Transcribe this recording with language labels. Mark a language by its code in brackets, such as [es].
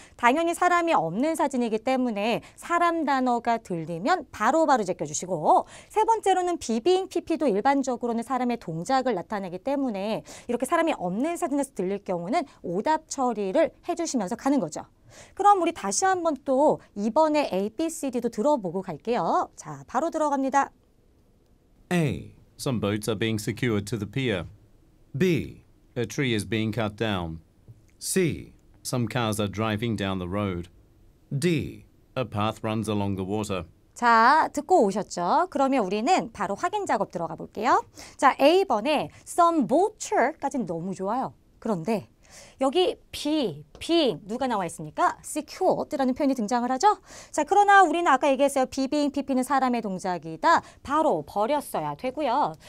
[ko] 당연히 사람이 없는 사진이기 때문에 사람 단어가 들리면 바로바로 제껴주시고, 세 번째로는 비빙 PP도 일반적으로는 사람의 동작을 나타내기 때문에 이렇게 사람이 없는 사진에서 들릴 경우는 오답 처리를 해주시면서 가는 거죠. 그럼 우리 다시 한번 또 이번에 A, B, C, D도 들어보고 갈게요. 자, 바로 들어갑니다. [en] A, Some boats are being secured to the pier. B, A tree is being cut down. C, Some cars are driving down the road. D, A path runs along the water. [ko] 자, 듣고 오셨죠? 그러면 우리는 바로 확인 작업 들어가 볼게요. 자, A번에 some boat까지는 너무 좋아요. 그런데 여기 B, 누가 나와 있습니까? secured라는 표현이 등장을 하죠. 자, 그러나 우리는 아까 얘기했어요. 비빙, PP는 사람의 동작이다. 바로 버렸어야 되고요.